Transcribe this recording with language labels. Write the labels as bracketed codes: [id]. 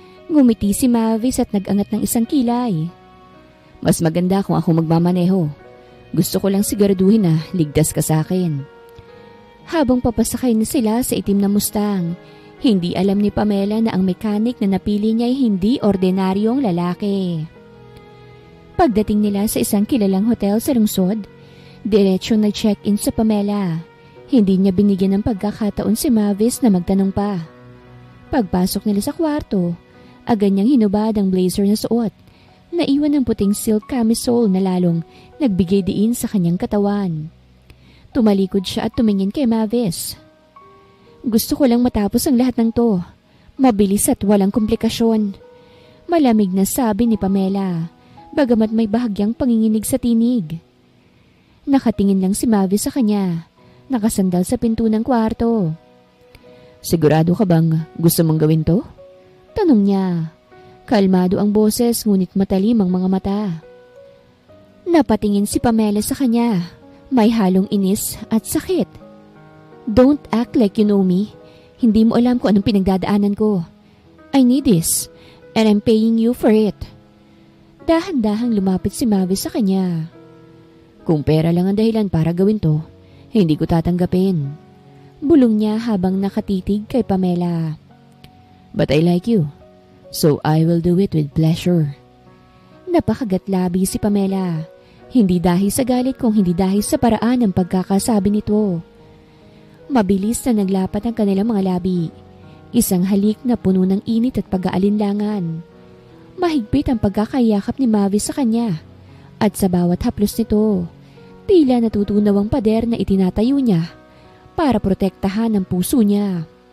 [tl] Ngumiti si Mavis at nag-angat ng isang kilay. Mas maganda kung ako magmamaneho. Gusto ko lang siguraduhin na ligtas ka sa akin. Habang papasakay na sila sa itim na Mustang, hindi alam ni Pamela na ang mekanik na napili niya ay hindi ordinaryong lalaki. Pagdating nila sa isang kilalang hotel sa lungsod, diretsong nag-check-in sa Pamela. Hindi niya binigyan ng pagkakataon si Mavis na magtanong pa. Pagpasok nila sa kwarto, agad niyang hinubad ang blazer na suot. Naiwan ng puting silk camisole na lalong nagbigay diin sa kanyang katawan. Tumalikod siya at tumingin kay Mavis. Gusto ko lang matapos ang lahat ng to. Mabilis at walang komplikasyon. Malamig na sabi ni Pamela, bagamat may bahagyang panginginig sa tinig. Nakatingin lang si Mavis sa kanya, nakasandal sa pinto ng kwarto. Sigurado ka bang gusto mong gawin to? Tanong niya. Kalmado ang boses ngunit matalim ang mga mata. Napatingin si Pamela sa kanya. May halong inis at sakit. [en] Don't act like you know me. [tl] Hindi mo alam kung anong pinagdadaanan ko. [en] I need this, and I'm paying you for it. [tl] Dahan-dahang lumapit si Mavis sa kanya. Kung pera lang ang dahilan para gawin to, hindi ko tatanggapin. Bulong niya habang nakatitig kay Pamela. [en] But I like you, so I will do it with pleasure. [tl] Napakagatlabi si Pamela. Hindi dahil sa galit kung hindi dahil sa paraan ng pagkakasabi nito. Mabilis na naglapat ang kanilang mga labi. Isang halik na puno ng init at pag-aalinlangan. Mahigpit ang pagkakayakap ni Mavis sa kanya. At sa bawat haplos nito, tila natutunaw ang pader na itinatayo niya para protektahan ang puso niya.